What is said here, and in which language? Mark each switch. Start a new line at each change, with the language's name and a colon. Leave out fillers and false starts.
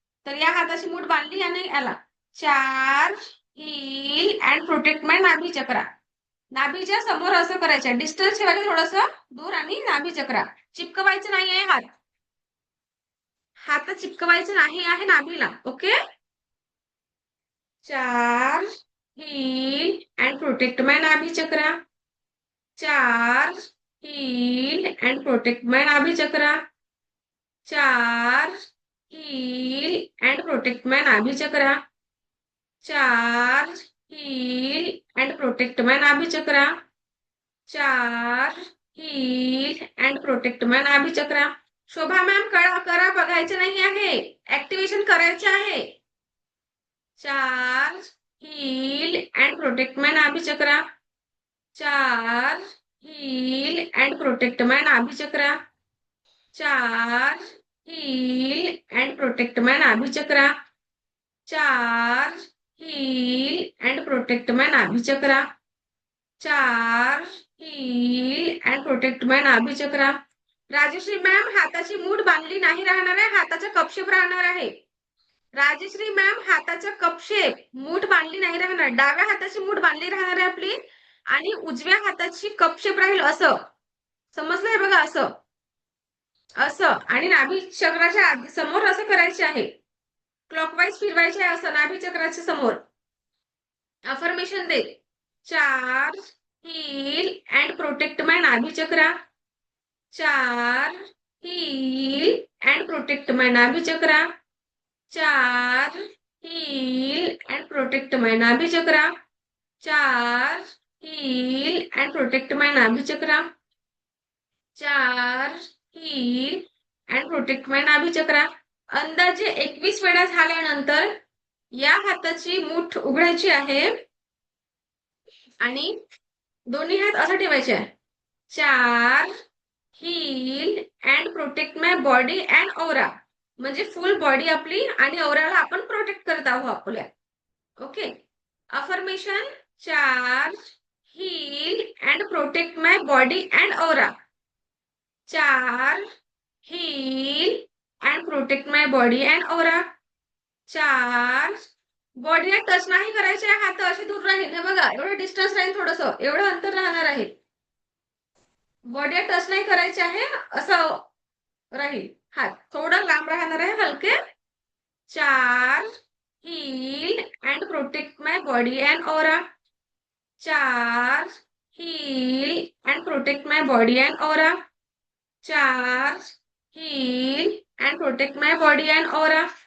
Marathi: तर या हाताची मूठ बांधली आणि याला
English: Charge, heal and protect my नाभी चक्रा.
Marathi: नाभीच्या समोर असं करायचं, डिस्टन्स ठेवायचं थोडस दूर आणि नाभी चक्रा. चिपकवायचं नाही आहे हात, हात चिपकवायचं नाही आहे नाभीला. Okay.
English: Charge, heal and protect my नाभी chakra. Charge, heal and protect my नाभी chakra. Charge, heal and protect my नाभी chakra. Charge, heal and protect my नाभी chakra. Charge, heal and protect my नाभी chakra.
Marathi: Shobha ma'am करा, बघायचं नाही आहे, activation करायचं आहे.
English: Charge, heal and protect my नाभी chakra. Charge, heal and protect my नाभी chakra. Charge, heal and protect my नाभी chakra. Charge, heal and protect my नाभी chakra. Charge, heal and protect my नाभी chakra.
Marathi: Rajshri ma'am, हाताची मूठ बांधली नाही राहणार आहे, हाताचा कपशेप राहणार आहे. Rajshri ma'am, हाताचा कपशेप, मूठ बांधली नाही राहणार. डाव्या हाताची मूठ बांधली राहणार आहे आपली आणि उजव्या हाताची कपशेप राहील असं. समजलंय बघा, असं असं. आणि नाभी चक्राच्या समोर असं करायचे आहे, क्लॉकवाईज फिरवायचे आहे असं नाभी चक्राच्या समोर. Affirmation दे.
English: Charge, heal and protect my नाभी chakra. Charge, heal and protect my नाभी chakra. Charge, heal and protect my नाभी chakra. Charge, heal and protect my नाभी chakra. Charge, heal and protect my नाभी चक्रा.
Marathi: अंदाजे 21 वेळा झाल्यानंतर या हाताची मूठ उघडायची आहे आणि दोन्ही हात असं ठेवायचे आहे.
English: Charge, heal and protect my body and aura.
Marathi: म्हणजे फुल बॉडी आपली आणि औराला आपण प्रोटेक्ट करत आहोत आपल्या. Okay. Affirmation.
English: Charge, heal and protect my body and aura. Charge, heal and protect my body and aura. Charge,
Marathi: बॉडीला टच नाही करायचे, हात असे दूर राहील. हे बघा, एवढं डिस्टन्स राहील, थोडस एवढं अंतर राहणार आहे. बॉडीला टच नाही करायचे आहे, असं राहील. हात थोडा लांब राहणार आहे, हलके.
English: Charge, heal and protect my body and aura. Charge, heal and protect my body and aura. Charge, heal and protect my body and aura.